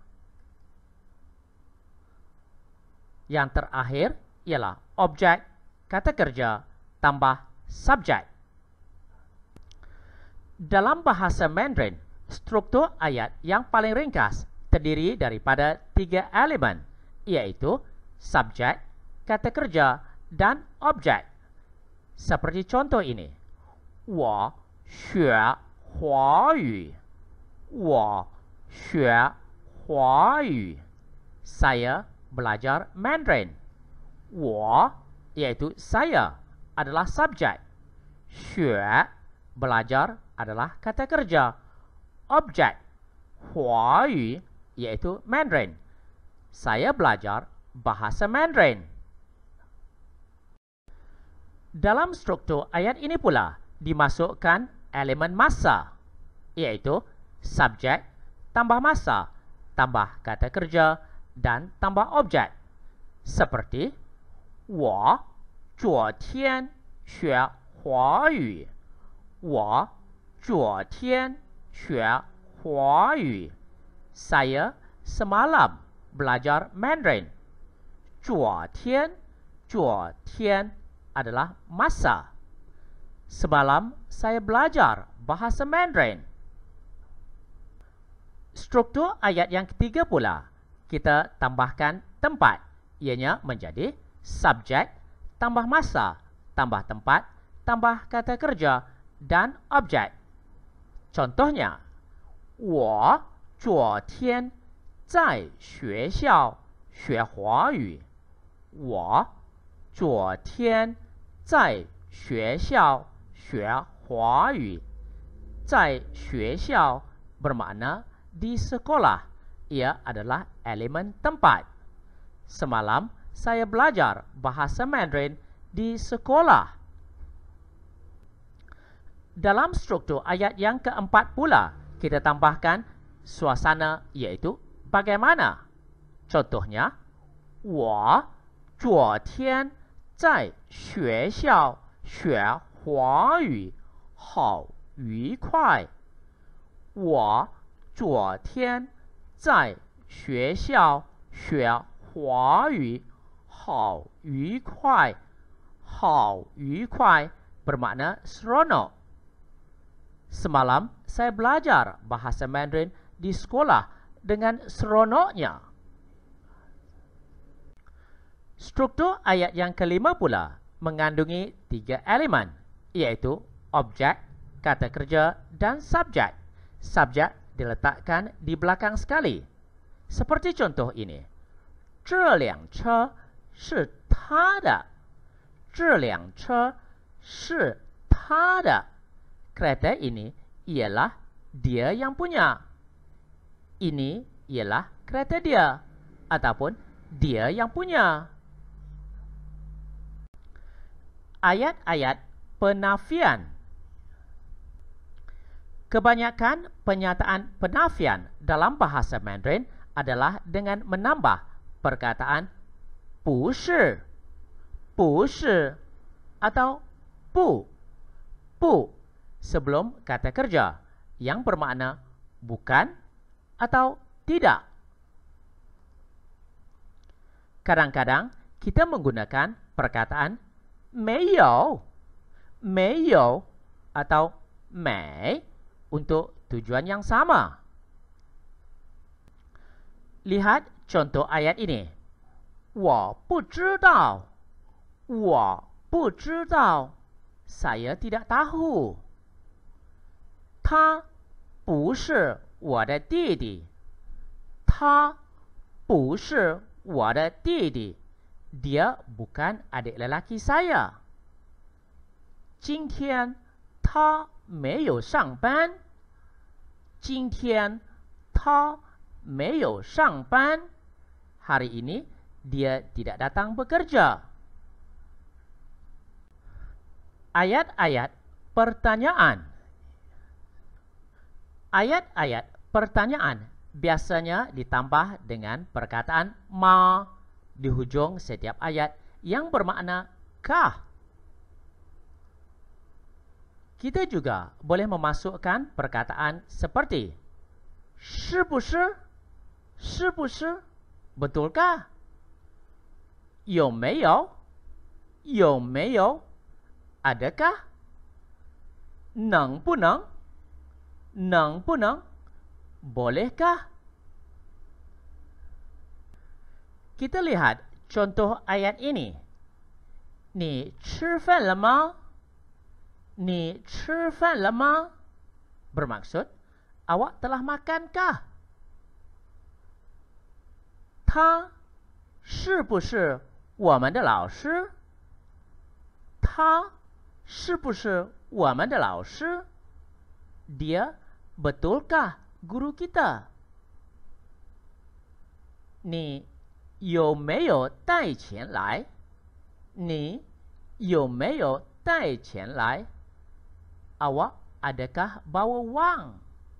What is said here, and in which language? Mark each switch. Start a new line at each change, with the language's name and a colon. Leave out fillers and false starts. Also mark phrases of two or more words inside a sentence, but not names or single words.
Malay: Yang terakhir ialah objek, kata kerja, tambah subjek. Dalam bahasa Mandarin, struktur ayat yang paling ringkas terdiri daripada 3 elemen, iaitu subjek, kata kerja dan objek. Seperti contoh ini.
Chinese: 我学华语. 我学华语.
Malay: Saya belajar Mandarin. 我 iaitu saya adalah subjek. 学 belajar adalah kata kerja. Objek 华语 iaitu Mandarin. Saya belajar bahasa Mandarin. Dalam struktur ayat ini pula dimasukkan elemen masa, iaitu subjek tambah masa tambah kata kerja dan tambah objek. Seperti
Chinese: 我昨天学华语. 我昨天学华语.
Malay: Saya semalam belajar Mandarin. 昨天 adalah masa. Semalam saya belajar bahasa Mandarin. Struktur ayat yang ketiga pula, kita tambahkan tempat. Ianya menjadi subjek tambah masa tambah tempat tambah kata kerja dan objek. Contohnya,
Chinese: 我昨天在学校学华语。我昨天在学校学华语。在学校
Malay: bermakna di sekolah. Ia adalah elemen tempat. Semalam saya belajar bahasa Mandarin di sekolah. Dalam struktur ayat yang keempat pula, kita tambahkan suasana iaitu bagaimana. Contohnya,
Chinese: 我昨天在学校学华语，好愉快。我昨天在学校学华语，好愉快。好愉快
Malay: bermakna seronok. Semalam saya belajar bahasa Mandarin di sekolah dengan seronoknya. Struktur ayat yang kelima pula mengandungi 3 elemen, iaitu objek, kata kerja dan subjek. Subjek diletakkan di belakang sekali. Seperti contoh ini.
Chinese: 这辆车是他的。这辆车是他的。
Malay: Kereta ini ialah dia yang punya. Ini ialah kereta dia ataupun dia yang punya. Ayat-ayat penafian. Kebanyakan penyataan penafian dalam bahasa Mandarin adalah dengan menambah perkataan 不是, 不是 atau 不, 不 sebelum kata kerja yang bermakna bukan atau tidak. Kadang-kadang kita menggunakan perkataan 没有, 没有 atau 没 untuk tujuan yang sama. Lihat contoh ayat ini.
Chinese: 我不知道, 我不知道
Malay: saya tidak tahu.
Chinese: 他不是我的弟弟。他不是我的弟弟。
Malay: Dia bukan adik lelaki saya.
Chinese: 今天他没有上班。今天他没有上班。
Malay: Hari ini dia tidak datang bekerja. Ayat-ayat pertanyaan. Ayat-ayat pertanyaan biasanya ditambah dengan perkataan ma di hujung setiap ayat yang bermakna kah. Kita juga boleh memasukkan perkataan seperti 是不是?
Chinese: 是不是? Betulkah? 有没有? 有没有? Adakah? 能不能? 能不能?
Malay: Bolehkah? Kita lihat contoh ayat ini.
Chinese: 你吃饭了吗? 你吃饭了吗?
Malay: Bermaksud, awak telah makankah?
Chinese: 他是不是我们的老师? 他是不是我们的老师?
Malay: Dia betulkah guru kita?
Chinese: 你有没有带钱来? 你有没有带钱来?
Malay: Awak adakah bawa wang?